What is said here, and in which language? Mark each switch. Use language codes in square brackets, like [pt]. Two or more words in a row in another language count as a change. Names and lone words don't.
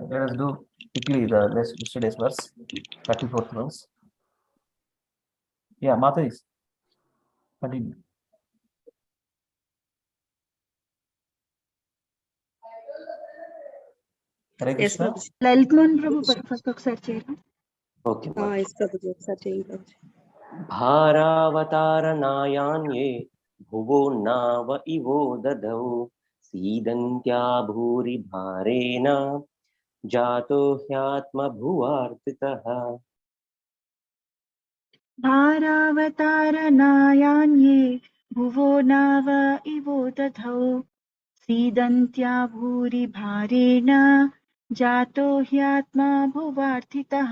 [en] Let us do quickly the yesterday's verse, 34th verse. Yeah, Mataji. Continue. Hare Yes, Krishna. Prabhuji. [te] Lalitman Prabhu first ఒకసారి చేయరా? [en] Okay. [te] Yes, Prabhuji. ఒకసారి చేయండి, Prabhuji. [sa] भारावतारनायान्ये भुवो नाव इवो दधौ सीदन्त्या भूरि भारेण जातो ह्यात्मभुवार्थितः. भारावतारनायान्ये भुवो नाव इवो दधौ सीदन्त्या भूरि भारेण जातो ह्यात्मा भुवार्थितः.